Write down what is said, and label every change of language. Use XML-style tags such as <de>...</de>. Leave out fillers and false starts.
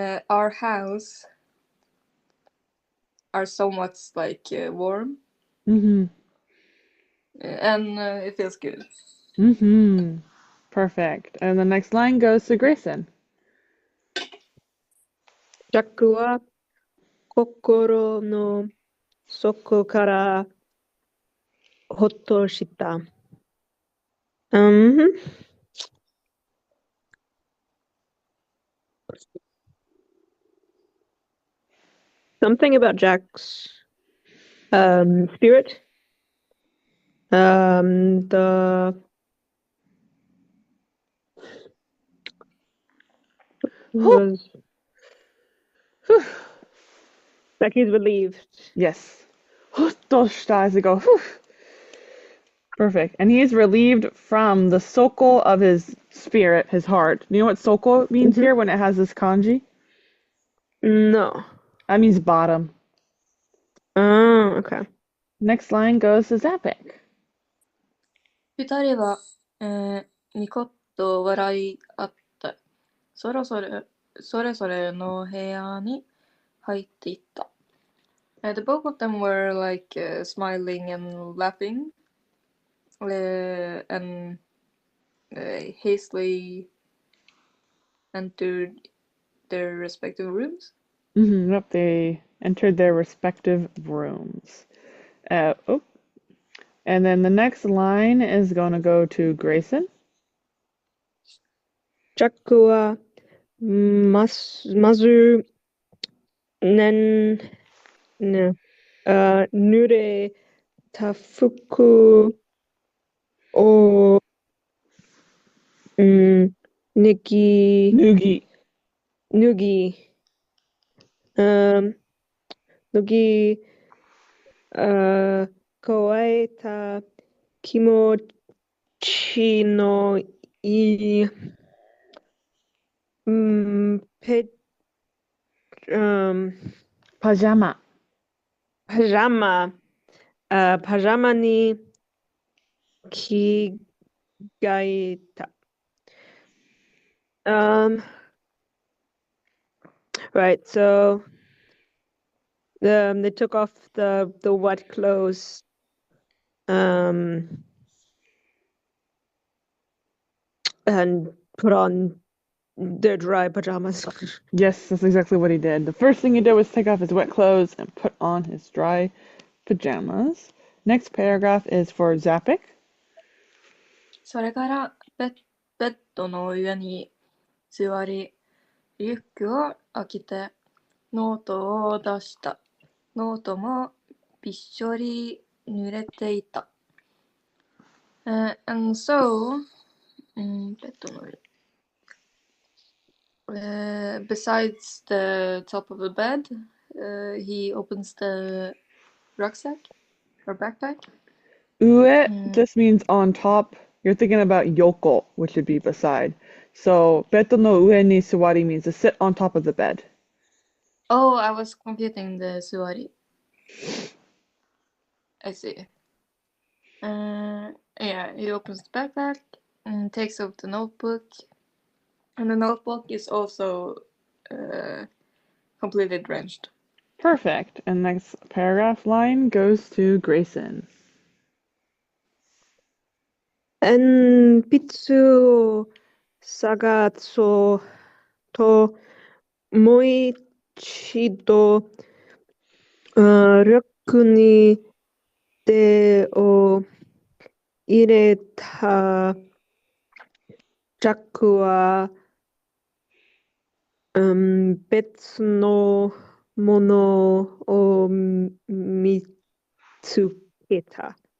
<en>our house are somewhat like warm, Mm-hmm. and it feels good. Mm-hmm. Perfect. And the next line goes to Grayson.</en> <ja>ジャックは心の底からほっとした。</ja> <en>Um, something about Jack's spirit. The was like he's relieved. Yes. Hotoshita as it go. Whew. Perfect. And he is relieved from the soko of his spirit, his heart. Do you know what soko means here when it has this kanji? No. That means bottom. Oh, okay. Next line goes to Zapik.</en> <ja>二人は、ニコッと笑い合って、それぞれの部屋に入っていった。</ja> <en>The both of them were like smiling and laughing, and hastily entered their respective rooms. Yep, they entered their respective rooms. Oh. And then the next line is going to go to Grayson.</en> <ja>ジャックはまずね、濡れた服を脱ぎ、 Noogie. 脱ぎ、脱ぎ、加えた気持ちのいい、ペ、</ja> <en>Pajama.</en> <ja>パジャマ、パジャマに着替えた。</ja> <en>Right, so they took off the wet clothes, and put on their dry pajamas. Yes, that's exactly what he did. The first thing he did was take off his wet clothes and put on his dry pajamas. Next paragraph is for Zapik.</en> <ja>それからベッドの上に座り、リュックを開けて、ノートを出した。ノートもびっしょり濡れていた。</ja> <en>And so,</en> <ja>ベッドの上。</ja> <en>Besides the top of the bed, he opens the rucksack or backpack. Ue just means on top. You're thinking about yoko, which would be beside. So,</en> <ja>beto no ue ni suwari</ja> <en>means to sit on top of the bed. Oh, I was confusing the suwari. I see. Yeah, he opens the backpack and takes off the notebook. And the notebook is also completely drenched. Perfect. And next paragraph line goes to Grayson.</en> <ja>鉛筆を探そうと、もう一度、リュックに手を入れたジャックは、別のものを見つけた。</ja>